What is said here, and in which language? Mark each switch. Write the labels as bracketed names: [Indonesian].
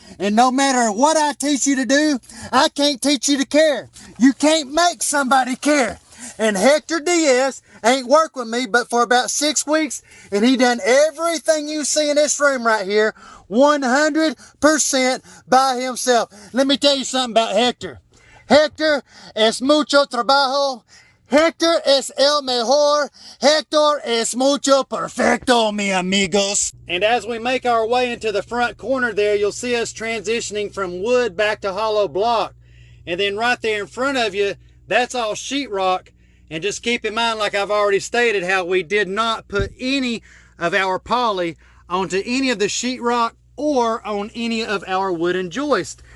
[English] And no matter what I teach you to do, I can't teach you to care. You can't make somebody care. And Hector Diaz ain't worked with me but for about 6 weeks, and he done everything you see in this room right here 100% by himself. Let me tell you something about Hector. [Spanish] Hector es mucho trabajo. Hector es el mejor. Hector es mucho perfecto, mi amigos. [English] And as we make our way into the front corner there, you'll see us transitioning from wood back to hollow block. And then right there in front of you, that's all sheetrock. And just keep in mind, like I've already stated, how we did not put any of our poly onto any of the sheetrock or on any of our wooden joists.